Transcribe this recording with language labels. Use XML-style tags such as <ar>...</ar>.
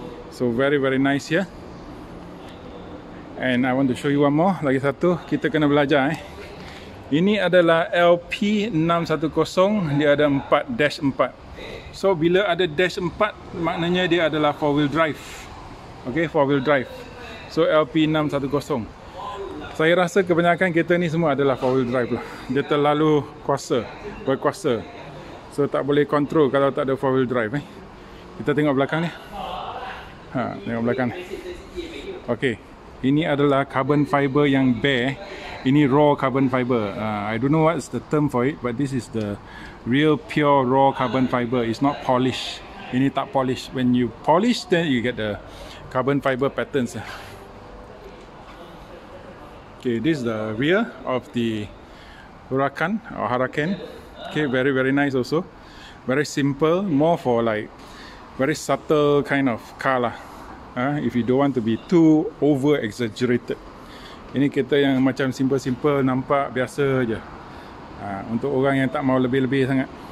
<en>So very nice here. And I want to show you one more.</en> <ms>Lagi satu, kita kena belajar Ini adalah LP610. Dia ada 4-4. So bila ada dash 4, maknanya dia adalah 4-wheel drive. Okay, 4-wheel drive. So LP610. Saya rasa kebanyakan kereta ni semua adalah 4-wheel drive lah. Dia terlalu berkuasa. So tak boleh control kalau tak ada 4-wheel drive Kita tengok belakang ni. Tengok belakang ni. Okay. Ini adalah carbon fiber yang bare. Ini raw carbon fiber.</ms> <en>I don't know what's the term for it, but this is the real pure raw carbon fiber. It's not polished.</en> <ms>Ini tak polish.</ms> <en>When you polish, then you get the carbon fiber patterns. Okay, this is the rear of the Huracán or Huracán. Okay, very nice also. Very simple, more for like very subtle kind of car lah. If you don't want to be too over exaggerated.</en> <ms>Ini kereta yang macam simple, nampak biasa je. Untuk orang yang tak mau lebih-lebih sangat.</ms>